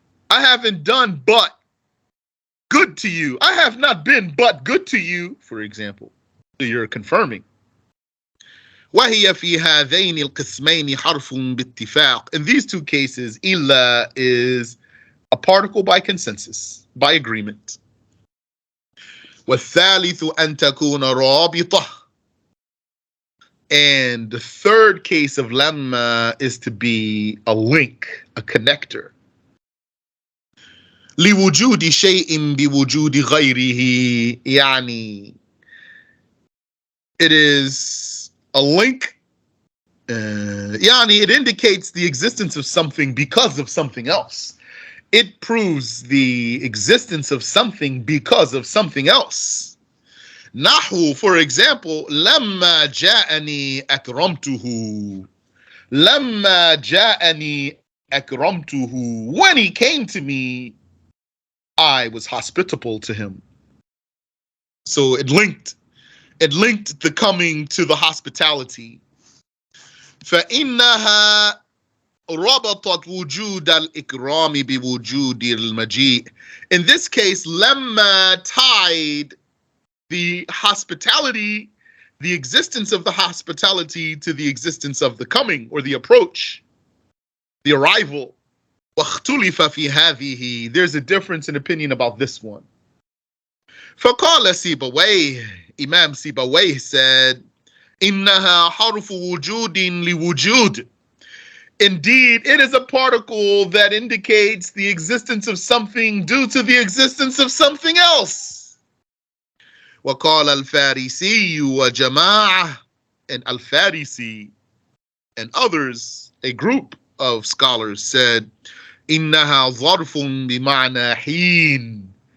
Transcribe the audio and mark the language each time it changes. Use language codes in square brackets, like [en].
[en] I haven't done but good to you. I have not been but good to you, for example. So you're confirming. [ar] وهي في هذين القسمين حرف باتفاق. [en] In these two cases, إلا is a particle by consensus, by agreement. [ar] والثالث أن تكون رابطة. [en] And the third case of lamma is to be a link, a connector. [ar] لوجود شيء بوجود غيره. [en] يعني it is a link. يعني it indicates the existence of something because of something else. It proves the existence of something because of something else. [ar] نحو, [en] for example, [ar] لما جاءني أكرمته. لما جاءني أكرمته. [en] When he came to me, I was hospitable to him. So it linked the coming to the hospitality. [ar] فإنها ربطت وجود الإكرام بوجود المجيء. [en] In this case, لما tied the hospitality, the existence of the hospitality to the existence of the coming or the approach, the arrival. [ar] واختلف في هذه. [en] There's a difference in opinion about this one. [ar] فقال سيبويه, [en] Imam Sibawayh said, [ar] إنها حرف وجود لوجود. [en] Indeed, it is a particle that indicates the existence of something due to the existence of something else. [ar] وقال الفارسي وجماعة. [en] And Al-Farisi and others, a group of scholars, said [ar] إنها ظرف بمعنى حين.